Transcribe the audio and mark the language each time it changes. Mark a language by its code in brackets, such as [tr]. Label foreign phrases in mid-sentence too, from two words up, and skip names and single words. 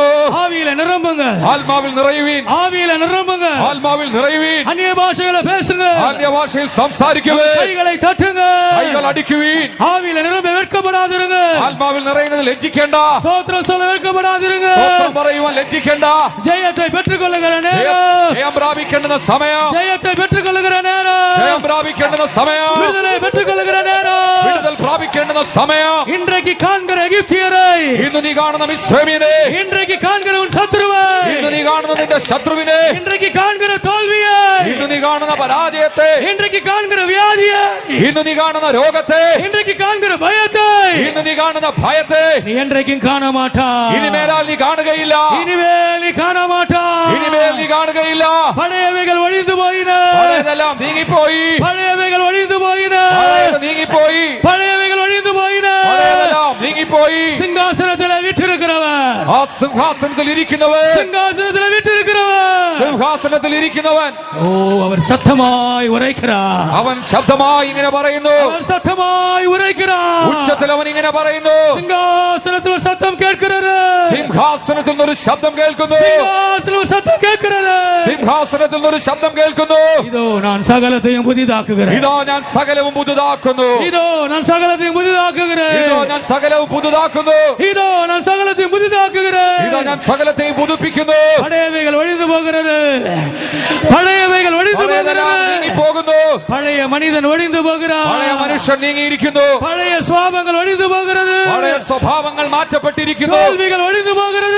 [ta] ஆவியில நிரம்புங்க. [ml] ആത്മാവിൽ നിറയുവീൻ. [ta] ஆவியில நிரம்புங்க. [ml] ആത്മാവിൽ നിറയുവീൻ. [ta] அந்நிய பாஷைகளை பேசுங்க. [ml] അന്യഭാഷയിൽ സംസാരിക്കുവേ. [ta] கைகளை தட்டுங்க. [ml] കൈകൾ അടിക്കുവീൻ. [ta] ஆவியில நிரம்ப வெட்கப்படாதிருங்க. [ml] ആത്മാവിൽ നിറയുന്നത് ലജ്ജിക്കേണ്ട. [ta] ஸ்தோத்திரம் சொல்ல வெட்கப்படாதிருங்க. [ml] സ്തോത്രം പറയുവാൻ ലജ്ജിക്കേണ്ട. [ta] ஜெயத்தை பெற்றுக்கொள்ளுகிற நேரம். [ml] ജയം പ്രാപിക്കേണ്ടുന്ന സമയം. [ta] ஜெயத்தை பெற்றுக்கொள்ளுகிற நேரம். [ml] ജയം പ്രാപിക്കേണ്ടുന്ന സമയം. [ta] விடுதலை பெற்றுக்கொள்ளுகிற நேரம். [ml] വിടുതൽ പ്രാപിക്കേണ്ടുന്ന സമയം. [ta] இன்றைக்கு காண்கிற எகிப்தியரை, [ml] ഇന്ന് നീ കാണുന്ന മിസ്രൈമിനെ, [ta] இன்றைக்கு காண்கிற உன் சத்துருவை, [ml] ഇന്ന് നീ കാണുന്ന നിന്റെ ശത്രുവിനെ, [ta] இன்றைக்கு காண்கிற தோல்வியை, [ml] ഇന്ന് നീ കാണുന്ന പരാജയത്തെ, [ta] இன்றைக்கு காண்கிற வியாதியை, [ml] ഇന്ന് നീ കാണുന്ന രോഗത്തെ, [ta] இன்றைக்கு காண்கிற பயத்தை [ml] ഇന്ന് നീ കാണുന്ന ഭയത്തെ [ta] நீ என்றைக்கும் காண மாட்டாய். [ml] ഇനിമേലാൽ നീ കാണുകയില്ല. [ta] இனிமேல் நீ காண மாட்டாய். [ml] ഇനിമേൽ നീ കാണുകയില്ല. [ta] பழையவைகள் ஒழிந்து போயின. [ml] പഴയതെല്ലാം നീങ്ങിപ്പോയി. [ta] பழையவைகள் ஒழிந்து போயின. [ml] പഴയത് നീങ്ങിപ്പോയി. [ta] பழையவைகள் ஒழிந்து போயின. [ml] പഴയതെല്ലാം നീങ്ങിപ്പോയി. [ta] சிங்காசனத்தில் விட்டிருக்கிறவன், [ml] ആ സിംഹാസനത്തിൽ ഇരിക്കുന്നവൻ, [ta] சிங்காசனத்தில் விட்டிருக்கிறவன், [ml] സിംഹാസനത്തിൽ ഇരിക്കുന്നവൻ, [ta] ஓ, அவர் சத்தமாய் உரைக்கிறார். [ml] അവൻ ശബ്ദമായി ഇങ്ങനെ പറയുന്നു. [ta] அவர் சத்தமாய் உரைக்கிறார். [ml] ഉച്ചത്തിൽ അവൻ ഇങ്ങനെ പറയുന്നു. [ta] சிங்காசனத்தில் ஒரு சத்தம் கேட்கிறது. [ml] സിംഹാസനത്തിൽ നിന്നൊരു ശബ്ദം കേൾക്കുന്നു. [ta] சிங்காசனத்தில் ஒரு சத்தம் கேட்கிறது. [ml] സിംഹാസനത്തിൽ നിന്നൊരു ശബ്ദം കേൾക്കുന്നു. [ta] இதோ நான் சகலத்தையும் புதிதாக்குகிறேன். [ml] ഇതാ ഞാൻ സകലവും പുതുതാക്കുന്നു. [ta] இதோ நான் சகலத்தையும் புதிதாக்குகிறேன். [ml] ഇതോ ഞാൻ സകലവും പുതുതാക്കുന്നു. [ta] இதோ நான் சகலத்தையும் புதிதாக்குகிறேன். [ml] ഞാൻ സകലത്തെയും പുതുപ്പിക്കുന്നു. പഴയവകൾ ഒഴിഞ്ഞു പോകുന്നത്, പഴയവകൾ ഒഴിഞ്ഞു പോകുന്നു. പഴയ മനിതൻ ഒഴിഞ്ഞു പോകുന്നത്, പഴയ മനുഷ്യൻ നീങ്ങിയിരിക്കുന്നു. പഴയ സ്വഭാവങ്ങൾ ഒഴിഞ്ഞു പോകുന്നത്, പഴയ സ്വഭാവങ്ങൾ മാറ്റപ്പെട്ടിരിക്കുന്നു. തോൽവികൾ ഒഴിഞ്ഞു പോകുന്നത്,